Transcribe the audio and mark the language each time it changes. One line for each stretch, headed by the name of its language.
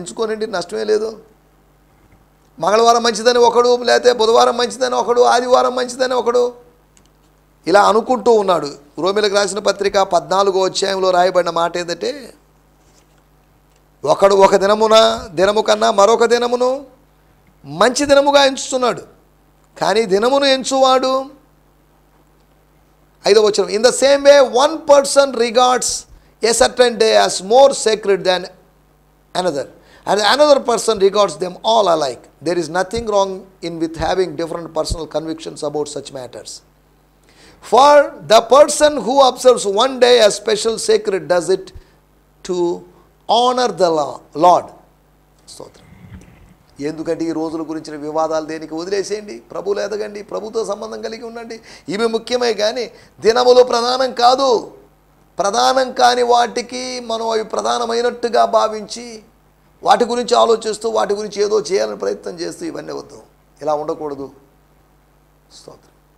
Telugu: ఎంచుకోనండి, నష్టమే లేదు. మంగళవారం మంచిదని ఒకడు, లేకపోతే బుధవారం మంచిదని ఒకడు, ఆదివారం మంచిదని ఒకడు, ఇలా అనుకుంటూ ఉన్నాడు. రోమీయులకు రాసిన పత్రిక 14వ అధ్యాయంలో రాయబడిన మాట ఏంటంటే, ఒకడు ఒక దినము కన్నా మరొక దినమును మంచి దినముగా ఎంచుతున్నాడు. కానీ దినమును ఎంచువాడు, 5వ వచనం,
English: In the same way one person regards a certain day as more sacred than another, and another person regards them all alike. There is nothing wrong with having different personal convictions about such matters. For the person who observes one day as special sacred does it to honor the Lord.
Telugu: స్తోత్రం. ఎందుకంటే ఈ రోజుల గురించిన వివాదాలు దేనికి? వదిలేసేయండి, ప్రభువులో ఎదగండి, ప్రభుతో సంబంధం కలిగి ఉండండి. ఇవి ముఖ్యమే, కానీ దినములు ప్రధానం కాదు. ప్రధానం కాని వాటికి మనం అవి ప్రధానమైనట్టుగా భావించి వాటి గురించి ఆలోచిస్తూ వాటి గురించి ఏదో చేయాలని ప్రయత్నం చేస్తూ ఇవన్నీ వద్దు. ఇలా ఉండకూడదు. స్తోత్రం.